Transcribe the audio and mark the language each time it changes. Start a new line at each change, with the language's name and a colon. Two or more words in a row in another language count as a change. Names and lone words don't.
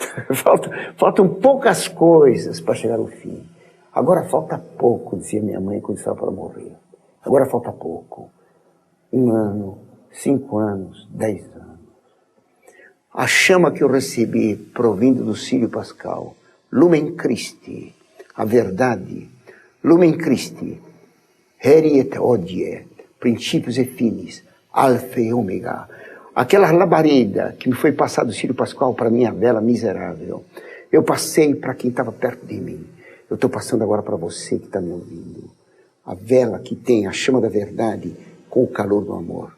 Portuguese: Faltam poucas coisas para chegar ao fim. Agora falta pouco, dizia minha mãe quando estava para morrer. Agora falta pouco. 1 ano, 5 anos, 10 anos. A chama que eu recebi provindo do Sírio Pascal,
Latin: Lumen Christi,
Portuguese: a verdade,
Latin: Lumen Christi, Heri et Hodie,
Portuguese: princípios e fins, Alfa e Ômega. Aquela labareda que me foi passada do Sírio Pascal para minha vela miserável, eu passei para quem estava perto de mim. Eu estou passando agora para você que está me ouvindo. A vela que tem a chama da verdade com o calor do amor.